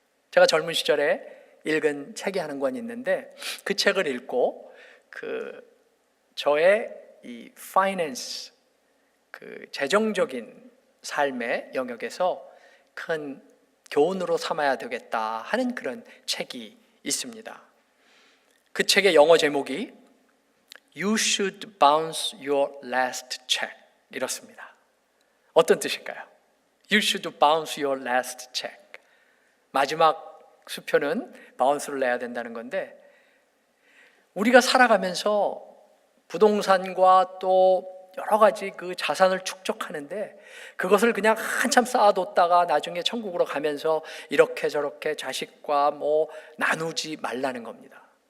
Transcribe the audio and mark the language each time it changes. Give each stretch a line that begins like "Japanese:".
Korean: 제가 젊은 시절에 읽은 책이 한 권 있는데 그 책을 읽고 저의 이 파이낸스, 재정적인 삶의 영역에서 큰 교훈으로 삼아야 되겠다 하는 그런 책이 있습니다. 그 책의 영어 제목이
English: You should bounce your last check
Korean: 이렇습니다. 어떤 뜻일까요?
English: You should bounce your last check.
Korean: 마지막 수표는 바운스를 내야 된다는 건데, 우리가 살아가면서 부동산과 또 여러 가지 그 자산을 축적하는데 그것을 그냥 한참 쌓아뒀다가 나중에 천국으로 가면서 이렇게 저렇게 자식과 나누지 말라는 겁니다.